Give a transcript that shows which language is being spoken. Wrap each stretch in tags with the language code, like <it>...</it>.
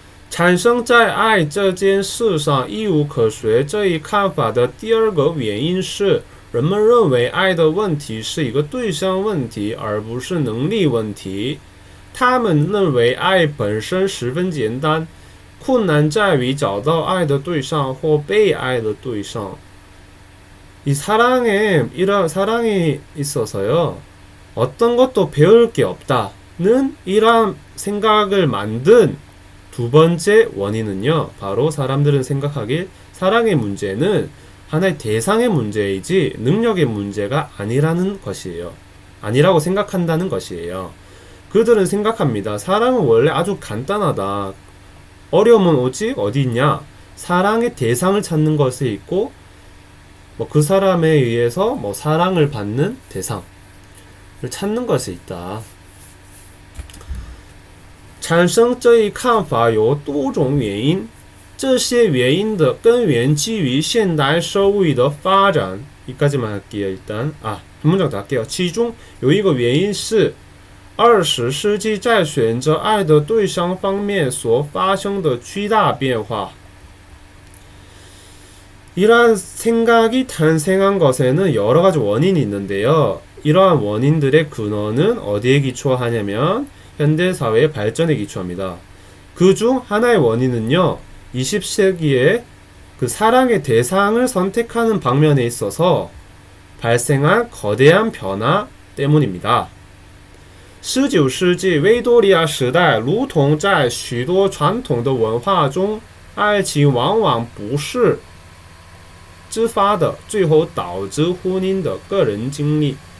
<zh>产生在爱这件事上一无可学这一看法的第二个原因是，人们认为爱的问题是一个对象问题，而不是能力问题。他们认为爱本身十分简单，困难在于找到爱的对象或被爱的对象。</zh> <ko>이 이런 사랑에 있어서요, 어떤 것도 배울 게 없다는 이러한 생각을 만든 두 번째 원인은요, 바로 사람들은 생각하길 사랑의 문제는 하나의 대상의 문제이지 능력의 문제가 아니라는 것이에요. 아니라고 생각한다는 것이에요. 그들은 생각합니다. 사랑은 원래 아주 간단하다. 어려움은 오직 어디 있냐? 사랑의 대상을 찾는 것에 있고, 그 사람에 의해서 사랑을 받는 대상을 찾는 것에 있다.</ko> <zh>产生这一看法有多种原因，这些原因的根源基于现代社会的发展。</zh> <ko>여기까지만 할게요. 일단 한 문장 더 할게요.</ko> <zh>其中有一个原因是20世纪在选择爱的对象方面所发生的巨大变化。</zh> <ko>이러한 생각이 탄생한 것에는 여러 가지 원인이 있는데요. 이러한 원인들의 근원은 어디에 기초하냐면 현대사회의 발전에 기초합니다. 그 중 하나의 원인은요, 20세기에 그 사랑의 대상을 선택하는 방면에 있어서 발생한 거대한 변화 때문입니다.</ko> <zh>19世纪维多利亚时代如同在许多传统的文化中，爱情往往不是 自发的，最后导致婚姻的个人经历。</zh>